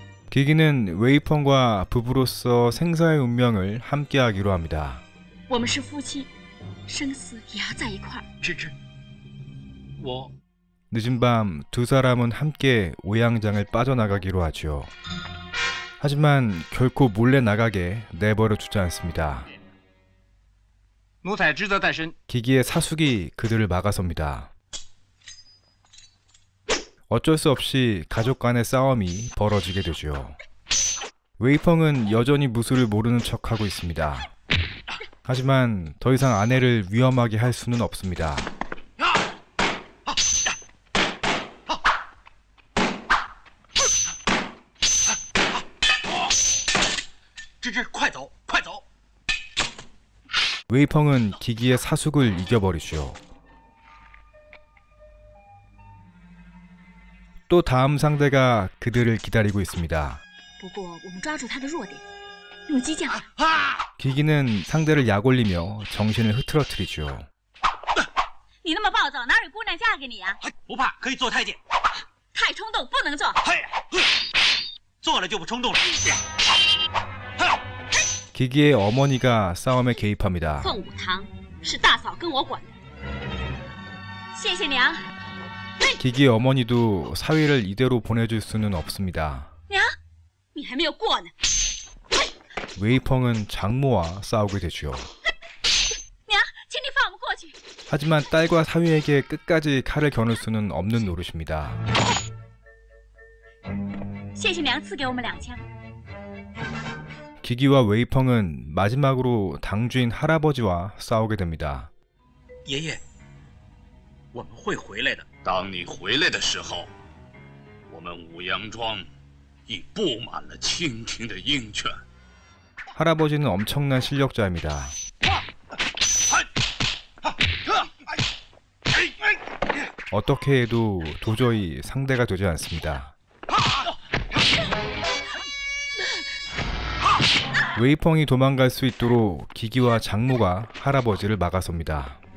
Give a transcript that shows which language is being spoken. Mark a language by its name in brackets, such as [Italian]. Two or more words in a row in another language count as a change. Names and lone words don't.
[Korean] 기기는 웨이펑과 부부로서 생사의 운명을 함께하기로 합니다. [Chinese] 我们是夫妻，生死也要在一块儿。芝芝，我 [Korean] 늦은 밤 두 사람은 함께 오양장을 빠져나가기로 하죠. 하지만 결코 몰래 나가게 내버려 두지 않습니다. [Chinese] 奴才职责在身， [Korean] 기기의 사숙이 그들을 막아섭니다. 어쩔 수 없이 가족 간의 싸움이 벌어지게 되죠. 웨이펑은 여전히 무술을 모르는 척하고 있습니다. 하지만 더 이상 아내를 위험하게 할 수는 없습니다. [Chinese] 芝芝，快走，快走！ [Korean] 웨이펑은 기기의 사숙을 이겨버리죠. 또 다음 상대가 그들을 기다리고 있습니다. [Chinese] 不过我们抓住他的弱点，用激将法。 [Korean] 기기는 상대를 약올리며 정신을 흐트러뜨리죠. [Chinese] 你那么暴躁，哪有姑娘嫁给你呀、不怕，可以做太监。太冲动，不能做。嘿，做了就不冲动了。 [Korean] 기기의 어머니가 싸움에 개입합니다. [Chinese] 凤舞堂是大嫂跟我管的。谢谢娘。 [Korean] 기기의 어머니도 사위를 이대로 보내줄 수는 없습니다. [Chinese] 娘，你还没有过呢。 [Korean] 웨이펑은 장모와 싸우게 되죠. [Chinese] 娘，请你放我们过去。 [Korean] 하지만 딸과 사위에게 끝까지 칼을 겨눌 수는 없는 노릇입니다. [Chinese] 谢谢娘赐给我们2枪。 [Korean] 기기와 웨이펑은 마지막으로 당주인 할아버지와 싸우게 됩니다. [Chinese] 爷爷，我们会回来的。当你回来的时候，我们五羊庄已布满了蜻蜓的鹰犬。 [Korean] 할아버지는 엄청난 실력자입니다. 어떻게 해도 도저히 상대가 되지 않습니다. 웨이펑이 도망갈 수 있도록 기기와 장모가 할아버지를 막아섭니다.